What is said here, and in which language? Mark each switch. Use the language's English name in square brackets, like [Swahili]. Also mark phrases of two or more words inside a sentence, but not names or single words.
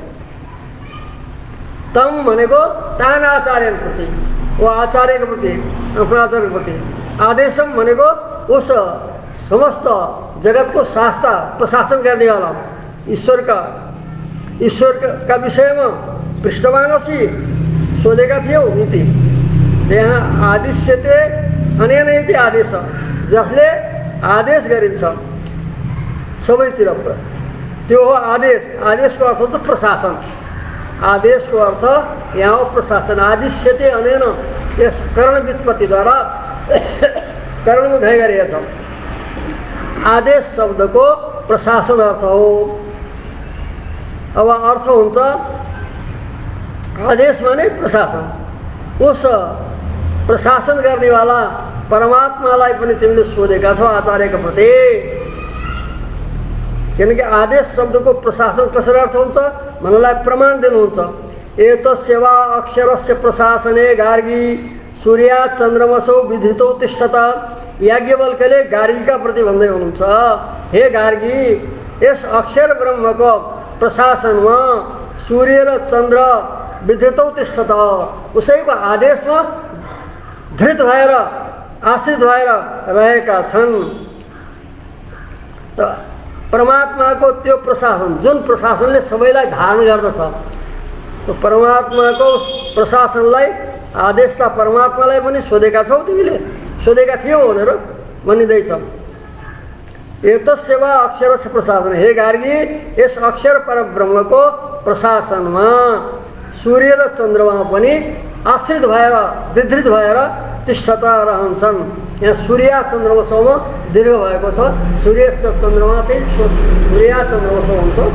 [Nepali] तम भनेको तान आचार्यन प्रति, वो आचार्यको प्रति, आफ्नो आचार्यको प्रति। आदेशम भनेको उस समस्त जगतको शास्त्र प्रशासन गर्नेवाला ईश्वरका विषयमा पृष्ठवानसी सोधेका थियौ नीति। यहाँ [Sanskrit] आदिश्यते अनेन इति आदेश, [Nepali] जसले आदेश गरिन्छ सबैतिर, त्यो हो आदेश। आदेशको अर्थ त प्रशासन, आदेशको अर्थ यहाँ हो प्रशासन। [Sanskrit] आदिश्यते अनेन, [Nepali] यस कर्ण व्युत्पत्तिद्वारा कर्णमा धय गरिएको छ। आदेश शब्दको प्रशासन अर्थ हो। अब अर्थ हुन्छ आदेश माने प्रशासन। उस प्रशासन गर्नेवाला परमात्मालाई पनि तिमीले सोधेका छौ आचार्यका प्रति। किनकि आदेश शब्दको प्रशासन कसरी अर्थ हुन्छ भन्नलाई प्रमाण दिनुहुन्छ। [Sanskrit] एतस्य वा अक्षरस्य प्रशासने गार्गी सूर्या चन्द्रमसौ विधितो तिष्ठत। [Nepali] याज्ञवल्क्यले गार्गीका प्रति भन्दै हुनुहुन्छ, हे गार्गी, यस अक्षर ब्रह्मको प्रशासनमा सूर्य र चन्द्र [Sanskrit] विधितो तिष्ठत, [Nepali] उसैको आदेशमा धृत भएर आश्रित भएर रहेका छन्। त परमात्माको त्यो प्रशासन, जुन प्रशासनले सबैलाई धारण गर्दछ, त्यो परमात्माको प्रशासनलाई आदेशका परमात्मालाई पनि सोधेका छौ तिमीले, सोधेका थियौ भनेर भनिँदैछ। [Sanskrit] एतस्य वा अक्षरस्य प्रशासन, हे गार्गी, [Nepali] यस अक्षर परब्रह्मको प्रशासनमा सूर्य र चन्द्रमा पनि आश्रित भएर विधृत भएर तिष्ठता रहन्छन्। यहाँ सूर्य चन्द्रमसमा दीर्घ भएको छ। सूर्य चन्द्रमा चाहिँ सूर्य चन्द्रमस हुन्छ।